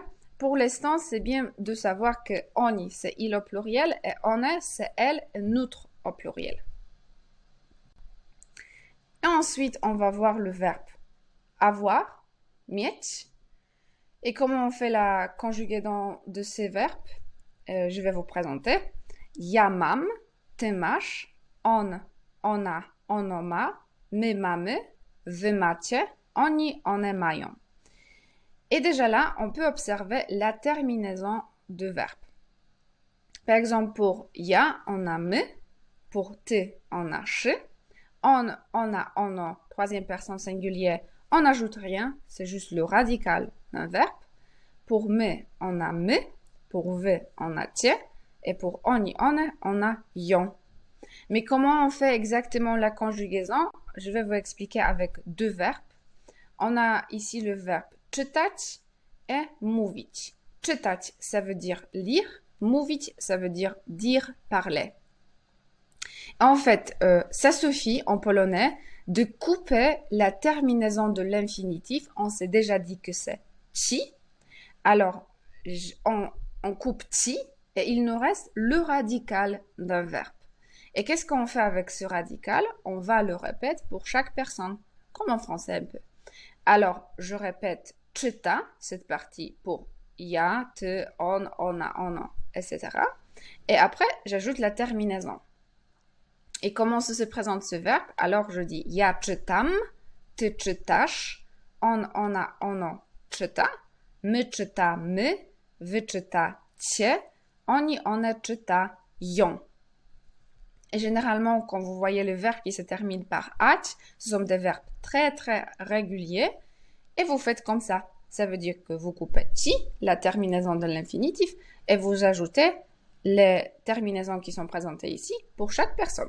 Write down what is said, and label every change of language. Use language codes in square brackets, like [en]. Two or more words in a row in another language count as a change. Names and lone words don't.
[fr] Pour l'instant, c'est bien de savoir que oni, c'est il au pluriel et one, c'est elle, neutre au pluriel. Et ensuite, on va voir le verbe avoir, mieć. Et comment on fait la conjugaison de ces verbes? Je vais vous présenter. [pl] Ja mam, ty masz, on, ona, ono ma, my mamy, wy macie, oni, one mają. [fr] Et déjà là, on peut observer la terminaison de verbe. Par exemple, pour ja, on a me, pour ty, on a szy, on a, ono, troisième personne singulière, on n'ajoute rien, c'est juste le radical d'un verbe. Pour me, on a me, pour ve, on a tie, et pour oni, on a yon. Mais comment on fait exactement la conjugaison? Je vais vous expliquer avec 2 verbes. On a ici le verbe czytać et mówić. Czytać, ça veut dire lire. Mówić, ça veut dire dire, parler. En fait, ça suffit en polonais de couper la terminaison de l'infinitif. On s'est déjà dit que c'est ci. Alors, on coupe ci et il nous reste le radical d'un verbe. Et qu'est-ce qu'on fait avec ce radical? On va le répéter pour chaque personne, comme en français un peu. Alors, je répète czyta cette partie pour [pl] ja, ty, on, ona, ono, [fr] etc. Et après, j'ajoute la terminaison. Et comment se présente ce verbe? Alors, je dis [pl] ja czytam, ty czytasz, on, ona, ono czyta, my czytamy, wy czytacie, oni, one czytają. [fr] Et généralement, quand vous voyez le verbe qui se termine par ać, ce sont des verbes très, très réguliers. Et vous faites comme ça. Ça veut dire que vous coupez ti, la terminaison de l'infinitif, et vous ajoutez les terminaisons qui sont présentées ici pour chaque personne.